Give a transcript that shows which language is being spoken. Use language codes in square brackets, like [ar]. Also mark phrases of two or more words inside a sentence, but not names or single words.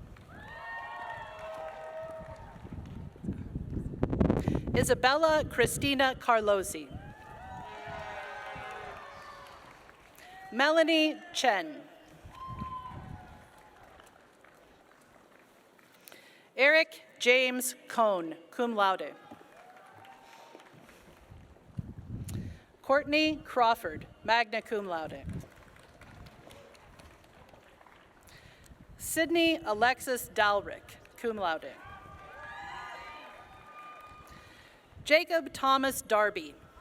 [en] Isabella Christina Carlosi. Melanie Chen. Eric James Cohn, [la] cum laude. [en] Courtney Crawford, [la] magna cum laude. [en] Sydney Alexis Dalrick, [la] cum laude. [en] Jacob Thomas Darby.